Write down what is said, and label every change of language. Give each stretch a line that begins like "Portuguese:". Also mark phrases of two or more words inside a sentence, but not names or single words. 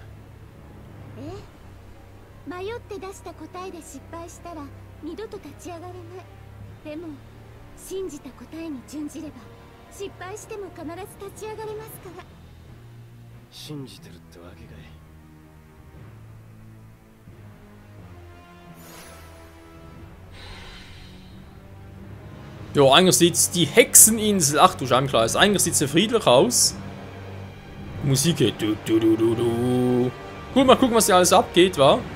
Japanese: な。迷って出した答えで失敗したら二度と立ち上がれない。でも信じた答えに準じれば失敗しても必ず立ち上がれますから。信じてるってわけかい。
German: Ja, eigentlich sieht die Hexeninsel. Ach du Scheibenkreis. Eigentlich sieht es ja friedlich aus. Musik geht. Du, du, du, du, du. Gut, mal gucken, was hier alles abgeht, wa?